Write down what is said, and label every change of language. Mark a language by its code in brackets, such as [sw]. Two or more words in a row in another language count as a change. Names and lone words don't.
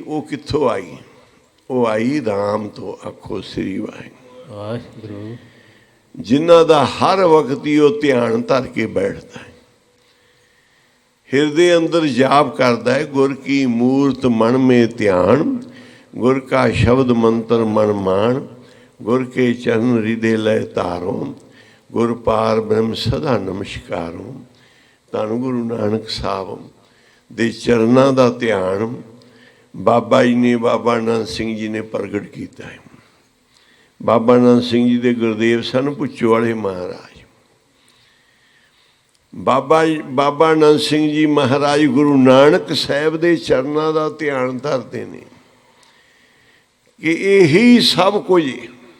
[pa] ਉਹ ਕਿੱਥੋਂ ਆਈ? ਉਹ ਆਈ ਰਾਮ ਤੋਂ। ਆਖੋ ਸ੍ਰੀ ਵਾਹਿਗੁਰੂ। ਜਿਨ੍ਹਾਂ ਦਾ ਹਰ ਵਕਤ ਹੀ ਉਹ ਧਿਆਨ ਧਰ ਕੇ ਬੈਠਦਾ ਹੈ, ਹਿਰਦੇ ਅੰਦਰ ਜਾਪ ਕਰਦਾ ਹੈ, ਗੁਰ ਕੀ ਮੂਰਤ ਮਨ ਮੇ ਧਿਆਨ, ਗੁਰ ਕਾ ਸ਼ਬਦ ਮੰਤ੍ਰ ਮਨ ਮਾਨ, ਗੁਰ ਕੇ ਚਰਣ ਹ੍ਰਿਦੈ ਲੈ ਤਾਰੋ, ਗੁਰ ਪਾਰ ਬ੍ਰਹਮ ਸਦਾ ਨਮਸਕਾਰੋ। ਧੰਨ ਗੁਰੂ ਨਾਨਕ ਸਾਹਿਬ ਦੇ ਚਰਨਾਂ ਦਾ ਧਿਆਨ ਬਾਬਾ ਜੀ ਨੇ, ਬਾਬਾ ਨੰਦ ਸਿੰਘ ਜੀ ਨੇ ਪ੍ਰਗਟ ਕਿਆ ਹੈ। ਬਾਬਾ ਨੰਦ ਸਿੰਘ ਜੀ ਦੇ ਗੁਰਦੇਵ ਸਨ ਪੁੱਛੋ ਵਾਲੇ ਮਹਾਰਾਜ। ਬਾਬਾ ਨੰਦ ਸਿੰਘ ਜੀ ਮਹਾਰਾਜ ਗੁਰੂ ਨਾਨਕ ਸਾਹਿਬ ਦੇ ਚਰਨਾਂ ਦਾ ਧਿਆਨ ਧਰਤੇ ਨੇ ਕਿ ਯਹੀ ਸਭ ਕੁਝ ਹੈ।